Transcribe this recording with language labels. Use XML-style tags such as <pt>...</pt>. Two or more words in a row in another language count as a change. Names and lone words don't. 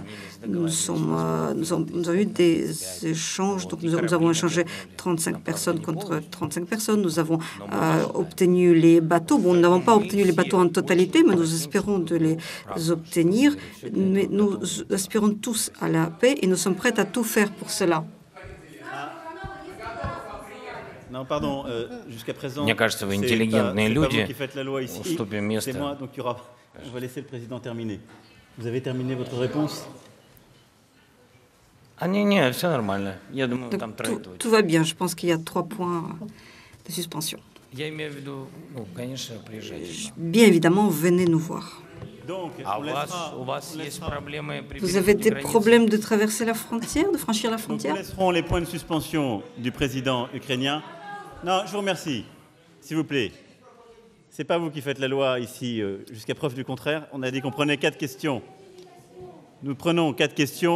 <fr>Nous avons eu des échanges, donc nous avons échangé 35 personnes contre 35 personnes, nous avons obtenu les bateaux. Bon, nous n'avons pas obtenu les bateaux en totalité, mais nous espérons de les obtenir. Mais nous aspirons tous à la paix et nous sommes prêts à tout faire pour cela. Non, pardon, jusqu'à présent,</fr> <ru>Мне кажется, вы интеллигентные люди. Уступим место.</ru> <fr>C'est moi, donc on va laisser le président terminer. Vous avez terminé votre réponse?</fr> <ru>Не, все нормально. Я думаю, там трое.</ru> <fr>Tout va bien. Je pense qu'il y a 3 points de suspension.</fr> <ru>Я имею в виду, конечно, приезжайте.</ru> <fr>Bien évidemment, venez nous voir. Donc,</fr> <ru>у вас есть проблемы при</ru> <fr>Vous avez des problèmes de traverser la frontière, de franchir la frontière? Nous laisserons les points de suspension du président ukrainien. Non, je vous remercie. S'il vous plaît. Ce n'est pas vous qui faites la loi ici, jusqu'à preuve du contraire. On a dit qu'on prenait 4 questions. Nous prenons 4 questions.</fr>